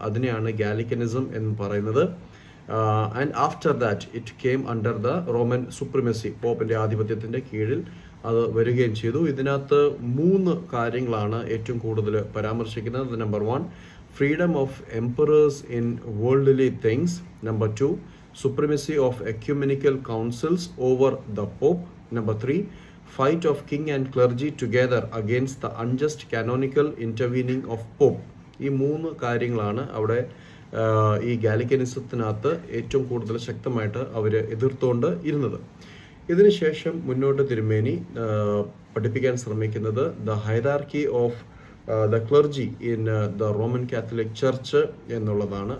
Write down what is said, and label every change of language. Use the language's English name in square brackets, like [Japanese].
[Malayalam] അതിനെയാണ് ഗാലിക്കനിസം എന്ന് പറയുന്നത്. [English] And after that it came under the Roman supremacy. [Malayalam] പോപ്പിൻ്റെ ആധിപത്യത്തിൻ്റെ കീഴിൽ അത് വരികയും ചെയ്തു. ഇതിനകത്ത് 3 കാര്യങ്ങളാണ് ഏറ്റവും കൂടുതൽ പരാമർശിക്കുന്നത്. [English] Number 1, freedom of emperors in worldly things. Number 2, supremacy of ecumenical councils over the pope. Number 3, fight of king and clergy together against the unjust canonical intervening of pope. [Malayalam] ഈ 3 കാര്യങ്ങളാണ് അവിടെ ഈ ഗാലിക്കനിസത്തിനകത്ത് ഏറ്റവും കൂടുതൽ ശക്തമായിട്ട് അവർ എതിർത്തുകൊണ്ട് ഇരുന്നത്. ഇതിനുശേഷം മുന്നോട്ട് തിരുമേനി പഠിപ്പിക്കാൻ ശ്രമിക്കുന്നത് [English] the hierarchy of the clergy in the Roman Catholic church [Malayalam] എന്നുള്ളതാണ്.